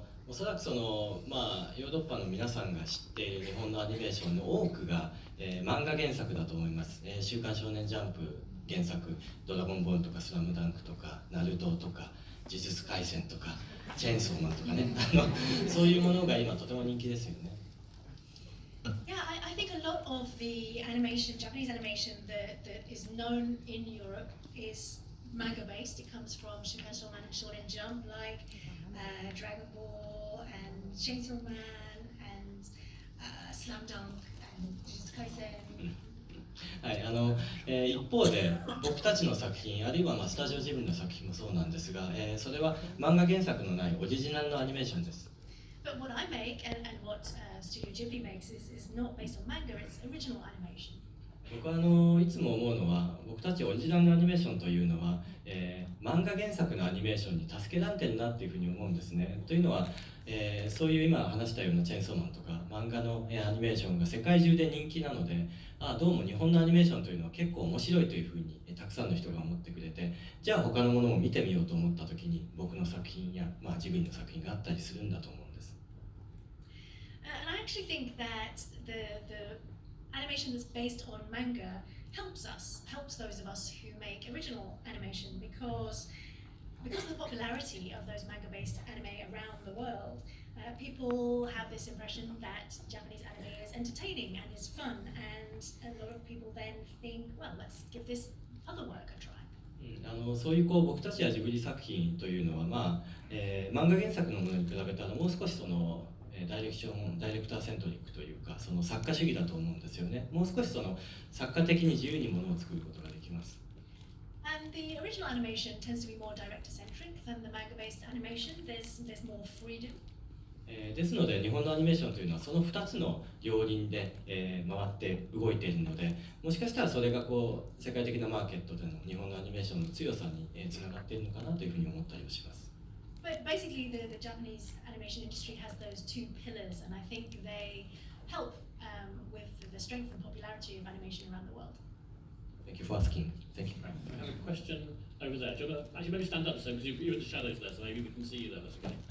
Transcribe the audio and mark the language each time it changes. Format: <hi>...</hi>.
<ja>おそらくその、まあ、ヨーロッパの皆さんが知っている日本のアニメーションの多くが、漫画原作だと思います。週刊少年ジャンプ原作、ドラゴンボールとかスラムダンクとか、ナルトとか、呪術廻戦とか、チェーンソーマンとかね、そういうものが今とても人気ですよね。</ja> <en>Yeah, I think a lot of the animation, Japanese animation that is known in Europe is manga based. It comes from Shukan Shonen Jump, like Dragon Ball and Chainsaw Man and Slam Dunk and Jujutsu Kaisen.</en> <ja>はい、一方で僕たちの作品あるいはスタジオジブリの作品もそうなんですが、それは漫画原作のないオリジナルのアニメーションです。</ja> <en>But what I make and what Studio Ghibli makes is not based on manga, it's original animation.</en> <ja>僕はいつも思うのは、僕たちオリジナルのアニメーションというのは、漫画原作のアニメーションに助けられてるなっていうふうに思うんですね。というのは、そういう今話したようなチェーンソーマンとか漫画のアニメーションが世界中で人気なので、どうも日本のアニメーションというのは結構面白いというふうにたくさんの人が思ってくれて、じゃあ他のものも見てみようと思った時に僕の作品や、ジブリの作品があったりするんだと思うんです。</ja> <en>And I actually think that the animation that's based on manga helps those of us who make original animation because of the popularity of those manga-based anime around the world. People have this impression that Japanese anime is entertaining and is fun, and a lot of people then think, well, let's give this other work a try.</en> <ja>そういう僕たちやジブリ作品というのは、漫画原作のものに比べたらもう少しそのダイレクターセントリックというか、その作家主義だと思うんですよね。もう少しその作家的に自由にものを作ることができます。</ja> <en>And the original animation tends to be more director-centric than the manga-based animation. There's more freedom.</en> <ja>ですので日本のアニメーションというのはその2つの両輪で、回って動いているので、もしかしたらそれがこう世界的なマーケットでの日本のアニメーションの強さにつながっているのかなというふうに思ったりをします。</ja> <en>But basically, the Japanese animation industry has those two pillars, and I think they help with the strength and popularity of animation around the world. Thank you for asking. Thank you. Right, I have a question over there. Do you want to actually maybe stand up so because you're in the shadows there, so maybe we can see you there. That's okay.</en>